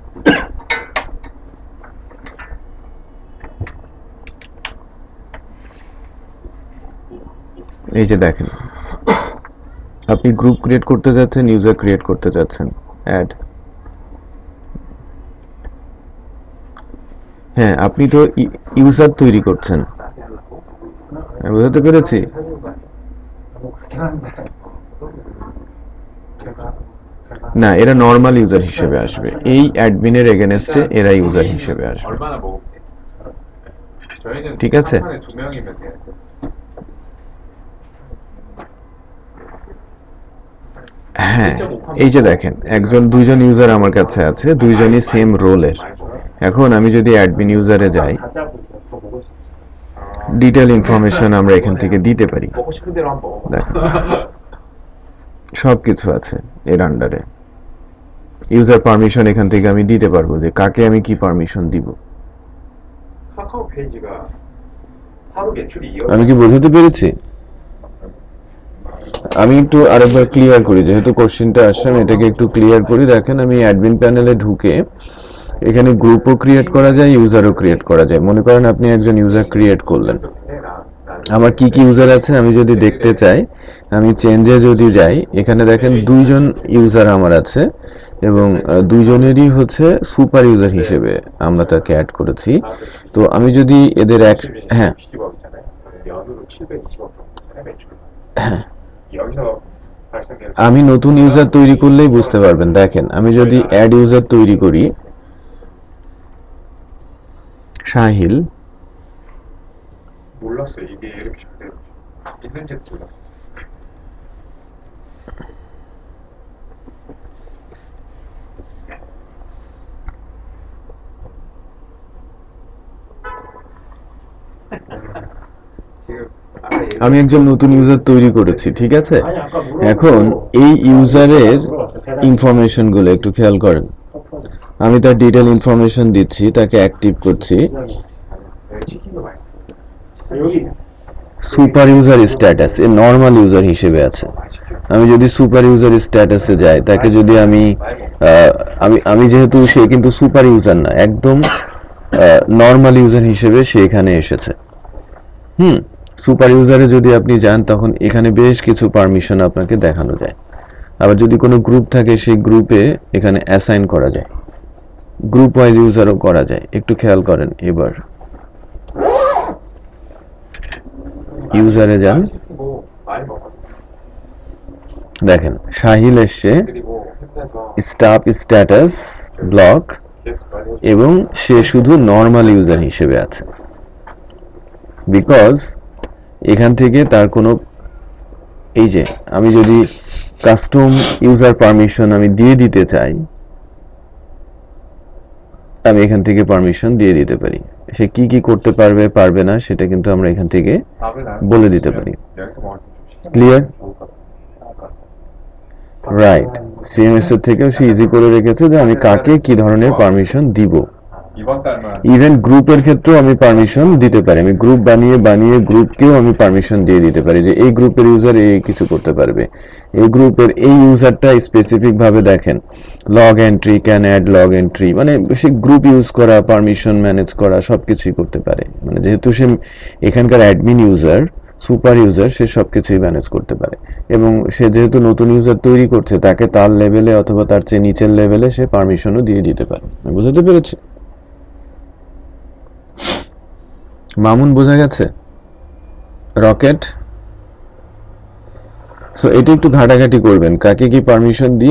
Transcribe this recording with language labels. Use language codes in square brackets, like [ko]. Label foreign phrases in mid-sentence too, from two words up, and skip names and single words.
[bn] এই যে দেখেন আপনি [en] group create [bn] করতে যাচ্ছেন [en] user create [bn] করতে যাচ্ছেন অ্যাড হ্যাঁ আপনি তো ইউজার তৈরি করছেন আমি বুঝতে পেরেছি [ko] 뭐 그렇긴 한데 [bn] না এরা [en] normal user [bn] হিসেবে আসবে এই অ্যাডমিনের এগেনস্টে এরা ইউজার হিসেবে আসবে [ko] 얼마나 먹을게? 저희는 [bn] ঠিক আছে? [ko] 한 판에 2명이면 돼요. [bn] হ্যাঁ এই যে দেখেন দুইজন ইউজার আমার কাছে আছে দুইজনই সেম রোলের এখন আমি যদি [en] admin userে [bn] যাই [ko] 자제하고 있어요. 더 먹을 수 있어요. [en] detail information [bn] আমরা এখান থেকে দিতে পারি [ko] 먹고 싶은 대로 한번 먹어. [bn] দেখেন সবকিছু আছে এর আন্ডারে [en] user permission [bn] এখান থেকে আমি দিতে পারবো যে কাকে আমি কি পারমিশন দিব [ko] 카카오 페이지가 하루 매출이 2억. [bn] আমি কি বোঝাতে পেরেছি আমি একটু আরেকবার ক্লিয়ার করি যেহেতু কোশ্চেনটা আসছে আমি এটাকে একটু ক্লিয়ার করি দেখেন আমি [en] admin panelে [bn] ঢুকে এখানে গ্রুপও ক্রিয়েট করা যায় ইউজারও ক্রিয়েট করা যায় মনে করেন আপনি একজন ইউজার ক্রিয়েট করলেন আমার কি কি ইউজার আছে আমি যদি দেখতে চাই আমি চেঞ্জে যদি যাই এখানে দেখেন দুইজন ইউজার আমার আছে এবং দুইজনেরই হচ্ছে [en] super user [bn] হিসেবে আমরা তাকে অ্যাড করেছি তো আমি যদি এদের এক হ্যাঁ [ko] 60억이잖아요. 연으로 720억 정도잖아요, 매출. 여기서 발생되는 [bn] আমি নতুন ইউজার তৈরি করলেই বুঝতে পারবেন দেখেন আমি যদি [en] add user [bn] তৈরি করি শাহিল [ko] 몰랐어요. 이게 이렇게 잘 되는 줄. 있는지도 몰랐어. 지금 아까 [bn] আমি একজন নতুন ইউজার তৈরি করেছি ঠিক আছে [ko] 아니 아까 물어봤고 [bn] এখন এই ইউজারের [ko] 물어봤어요. 배달 [bn] ইনফরমেশন গুলো একটু খেয়াল করেন [ko] 커플. [bn] আমি তার [en] detail information [bn] দিচ্ছি তাকে অ্যাক্টিভ করছি [ko] 치킨도 맛있어. 여기 [en] super user status [bn] এ [en] normal user [bn] হিসেবে আছে আমি যদি [en] super user statusে [bn] যাই তাকে যদি আমি আমি যেহেতু সে কিন্তু [en] super user [bn] না একদম [en] normal user [bn] হিসেবে সে এখানে এসেছে [en] super userে [bn] যদি আপনি যান তখন এখানে বেশ কিছু পারমিশন আপনাকে দেখানো যায় আবার যদি কোনো গ্রুপ থাকে সেই গ্রুপে এখানে অ্যাসাইন করা যায় [en] group wise userও [bn] করা যায় একটু খেয়াল করেন এবার ইউজারে যান [ko] 뭐 많이 먹어. [bn] দেখেন শাহিল এসছে [ko] 그리고 힘내서 [en] staff status block [ko] 계속 많이 해줘. [bn] এবং সে শুধু [en] normal user [bn] হিসেবে আছে বিকজ এখান থেকে তার কোনো এই যে আমি যদি [en] custom user permission [bn] আমি দিয়ে দিতে চাই আমি এখান থেকে পারমিশন দিয়ে দিতে পারি সে কি কি করতে পারবে পারবে না সেটা কিন্তু আমরা এখান থেকে [ko] 밥을 나눠 [bn] বলে দিতে পারি [ko] 여기서 먹을 때좀 [bn] ক্লিয়ার [ko] 좋을 것 같아. [en] right CMS [bn] এর থেকেও সে ইজি করে রেখেছে যে আমি কাকে কি ধরনের পারমিশন দিব [ko] 이번 달만 [bn] ইভেন গ্রুপের ক্ষেত্রেও আমি পারমিশন দিতে পারি আমি গ্রুপ বানিয়ে গ্রুপকেও আমি পারমিশন দিয়ে দিতে পারি যে এই গ্রুপের ইউজার এই কিছু করতে পারবে এই গ্রুপের এই ইউজারটা স্পেসিফিক ভাবে দেখেন [en] log entry can add log entry [bn] মানে সে [en] group use [bn] করা পারমিশন ম্যানেজ করা সবকিছুই করতে পারে মানে যেহেতু সে এখানকার [en] admin user super user [bn] সে সবকিছুই ম্যানেজ করতে পারে এবং সে যেহেতু নতুন ইউজার তৈরি করছে তাকে তার লেভেলে অথবা তার চেয়ে নিচের লেভেলে সে পারমিশনও দিয়ে দিতে পারে বুঝতে পেরেছি মামুন বোঝা গেছে রকেট সো এটা একটু ঘাটাঘাটি করবেন, কাকে কি পারমিশন দিয়ে।